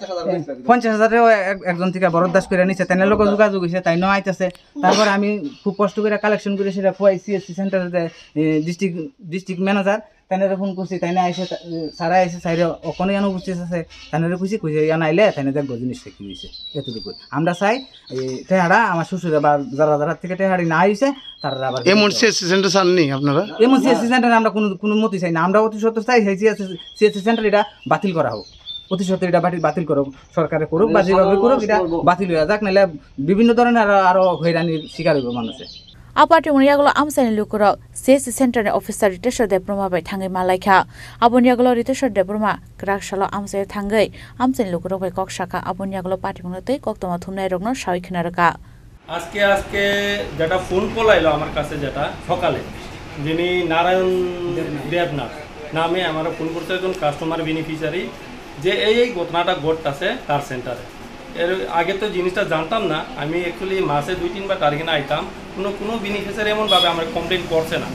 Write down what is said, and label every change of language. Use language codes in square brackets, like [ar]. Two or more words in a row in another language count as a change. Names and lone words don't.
[bn] 50,000 একজন থেকে বরদাস্ত করে নিছে তাদের লোক যোগাযোগ হয়েছে তাই নেওয়া আইতেছে তারপর আমি খুব কষ্ট করে কালেকশন করে সেটা খুয়াই সিএসসি সেন্টারে [en] district manager [bn] তাইনারে ফোন করছি তাইনা আইসে সারা আইসে সাইরে ওখানে যেন উপস্থিত আছে তাইনারে কইছি ইয়ান আইলে তাইনা দেখবো জিনিসটা কি হয়েছে এতটুকু আমরা চাই টেহাড়া আমার শ্বশুরে বা যারা থেকে টেহাড়ি না আইসে তারা আবার এমন সিএসসি সেন্টার চাননি আপনারা এমন সিএসসি সেন্টারে আমরা কোনো মতি চাই না আমরা অতি সত্ত্বর চাই সিএসসি সেন্টার এটা বাতিল করা হোক অতি সত্ত্বর এটা বাতিল করুক সরকারে করুক বা যেভাবে করুক এটা বাতিল হয়ে যাক নাহলে বিভিন্ন ধরনের আরো হয়রানির শিকার হইব মানুষের [trp] आपाटी मुनियागलो आमसानि लुकुरक सीएससी सेन्टारनि अफिसार रितेश्वर देब्रमा बाय थाङै मालायखा आबनियागलो रितेश्वर देब्रमा ग्राकशालो आमसाय थाङै आमसानि लुकुरक बाय कक्साका आबनियागलो पार्टी मुनतै कक्तमा थुमनाय रगनो सावै खनारका [bn] আজকে যেটা ফোন কল আইলো আমার কাছে, যেটা সকালে, যিনি নারায়ণ দেবনাথ নামে আমার ফোন করতে একজন [en] customer beneficiary, [bn] যে এই ঘটনাটা ঘটতেছে তার সেন্টারে। এর আগে তো জিনিসটা জানতাম না, আমি অ্যাকচুয়ালি মাসে 2-3 বার টার্গেটে আইতাম, কোনো বেনিফিশিয়ারি এমনভাবে আমার কমপ্লেন করছে না।